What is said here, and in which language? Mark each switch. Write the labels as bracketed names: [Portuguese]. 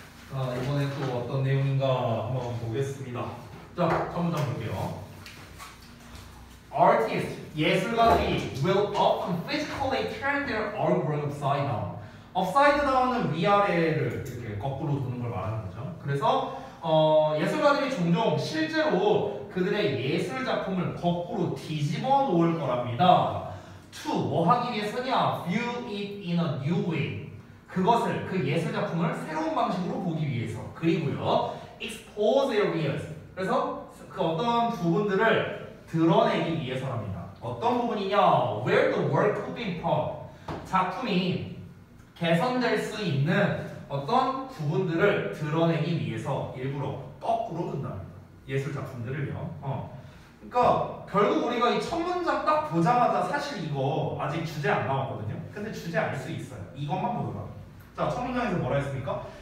[Korean] 자, 이번에 또 어떤 내용인가 한번 보겠습니다. 자, 첫 문장 볼게요. 예술가들이 [English] will often physically turn their artwork upside down. [Korean] upside down은 위아래를 이렇게 거꾸로 도는 걸 말하는 거죠. 그래서 예술가들이 종종 실제로 그들의 예술 작품을 거꾸로 뒤집어 놓을 거랍니다. [English] to [Korean] 뭐 하기 위해서냐? [English] view it in a new way. [Korean] 그것을 그 예술 작품을 새로운 방식으로 보기 위해서. 그리고요, [English] expose areas. [Korean] 그래서 그 어떤 부분들을 드러내기 위해서랍니다. 어떤 부분이냐? [English] Where the work could be improved. [Korean] 작품이 개선될 수 있는 어떤 부분들을 드러내기 위해서 일부러 거꾸로 둔답니다. 예술 작품들을요. 그러니까 결국 우리가 이 첫 문장 딱 보자마자 사실 이거 아직 주제 안 나왔거든요. 근데 주제 알 수 있어요. 이것만 보더라도. 자, 첫 문장에서 뭐라 했습니까?